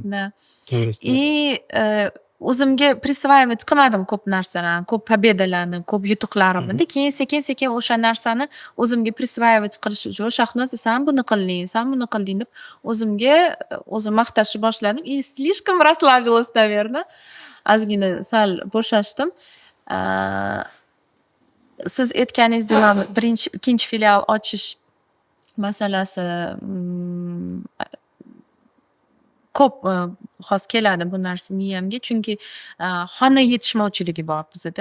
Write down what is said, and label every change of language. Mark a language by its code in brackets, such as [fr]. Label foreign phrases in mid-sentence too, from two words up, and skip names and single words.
[uz] И o'zimga присваивать qilmadim ko'p narsalarni, ko'p pobedalarni, ko'p yutuqlarimni. Keyin sekin o'sha narsani o'zimga присваивать qilish uchun Shahnoza sen buni qilding deb o'zimga o'zim maqtashni boshladim. [ru] И слишком расслабилась, наверное. [uz] Ozgina sal bo'shashdim. Siz aytganingizdek, ikkinchi filial ochish masalasi ko'p xos keladi bu narsa miyamga, chunki xona yetishmovchiligi bor bizda.